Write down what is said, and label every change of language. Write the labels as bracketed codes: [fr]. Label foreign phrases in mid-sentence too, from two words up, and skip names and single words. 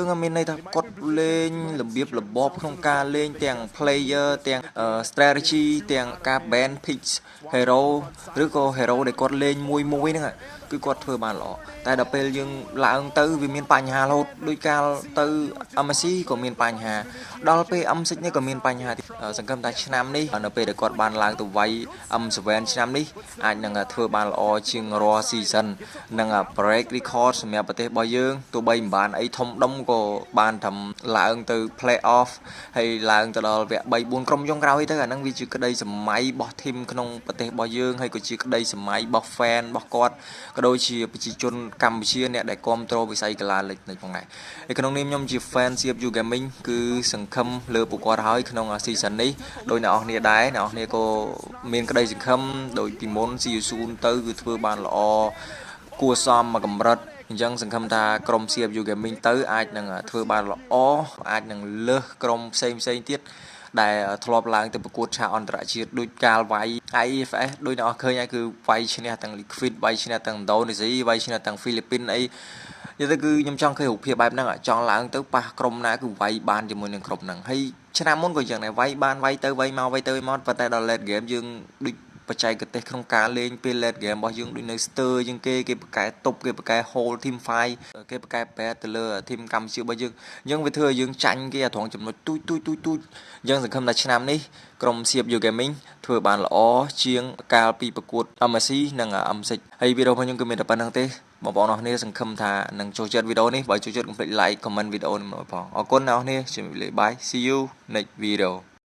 [km] មានន័យថាគាត់លេងរបៀបរបបក្នុងការលេងទាំង player ទាំង strategy ទាំងការ [en] ban picks hero [km] ឬក៏ hero ដែលគាត់លេងមួយហ្នឹងគឺគាត់ធ្វើបានល្អតែដល់ពេលយើងឡើងទៅវាមានបញ្ហារហូតដោយកាលទៅ MSC ក៏មានបញ្ហាដល់ពេល M6 នេះក៏មានបញ្ហាទៀតសង្ឃឹមថាឆ្នាំនេះនៅពេលដែលគាត់បានឡើងទៅវាយ M7 ឆ្នាំនេះអាចនឹង ធ្វើបានល្អជាងរាល់ season និង [en] break record [km] សម្រាប់ប្រទេសរបស់យើងទោះបីមិនបានអីធំដុំក៏បានត្រឹមឡើងទៅ [en] play off [km] ហើយឡើងទៅដល់វគ្គ 3-4 ក្រុមចុងក្រោយទៅអាហ្នឹងវាជាក្តីសម័យរបស់ team ក្នុងប្រទេសរបស់យើងហើយក៏ជាក្តីសម័យរបស់ fan របស់គាត់ក៏ដូចជាប្រជាជនកម្ពុជាអ្នកដែលគ្រប់គ្រងវិស័យកីឡាលេខនេះផងដែរហើយក្នុង នេះខ្ញុំជា fan CFU Gaming គឺសង្ឃឹមលើពួកគាត់ហើយក្នុង season នេះដោយអ្នកនរគ្នាដែរអ្នកនរគ្នាក៏មានក្តីសង្ឃឹមដោយពីមុន [en] See you soon [km] ទៅគឺធ្វើបានល្អគួរសមមកកម្រិតអញ្ចឹងសង្ឃឹមថាក្រុម CFU Gaming ទៅអាចនឹងធ្វើបានល្អអាចនឹងលើស ក្រុមផ្សេងទៀតដែលធ្លាប់ឡើងទៅប្រកួតឆាកអន្តរជាតិដូចកាលវាយ IFS ដោយអ្នកឃើញហើយគឺវាយឈ្នះទាំង Liquid វាយឈ្នះទាំងឥណ្ឌូនេស៊ីវាយឈ្នះទាំងហ្វីលីពីនអីនិយាយទៅគឺ ខ្ញុំចង់ឃើញរូបភាពបែបហ្នឹងចង់ឡើងទៅប៉ះក្រុមណាគឺវាយបានជាមួយនឹងក្រុមហ្នឹងហើយឆ្នាំមុនក៏យ៉ាងដែរវាយបានវាយទៅវាយមកប៉ុ ន្តែដល់ [en] late game [km] យើងដូចបច្ចេកទេសក្នុងការលេងពេល [en] late game [km] របស់យើងដូចនៅស្ទើជាងគេប្រកែតុបគេប្រកែ [en] hold team fight [km] គេប្រកែ bet ទៅលើ team កម្ពុជារបស់យើងអញ្ចឹងវាធ្វើឲ្យយើងចាញ់គេអាត្រង់ចំណុចទូចអញ្ចឹងសង្ឃឹមថាឆ្នាំនេះក្រុម CFU Gaming ធ្វើបានល្អជាងកាលពីប្រកួត MSC និង M6 ហើយវីដេអូរបស់ខ្ញុំគឺមានតែប៉ុណ្្នឹងទេបងប្អូនអរគ្នាសង្ឃឹមថានឹងចូលចិត្តវីដេអូនេះបើចូលចិត្តកុំភ្លេច like comment វីដេអូនេះមកផងអរគុណអ្នកនរគ្នាជំរាបលា [en] bye see you next video